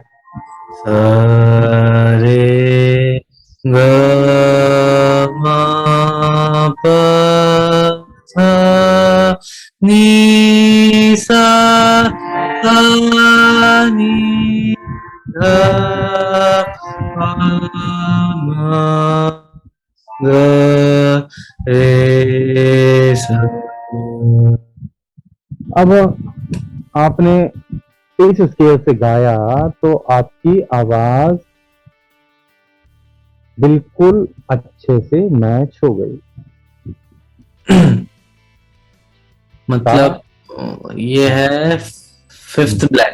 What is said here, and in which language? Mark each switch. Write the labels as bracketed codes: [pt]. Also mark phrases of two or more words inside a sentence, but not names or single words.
[hi] सा रे ग म प धा नी सा सा नी ध प म ग रे सा। अब आपने इस स्केल से गाया तो आपकी आवाज बिल्कुल अच्छे से मैच हो गई। मतलब ये है [en] fifth black.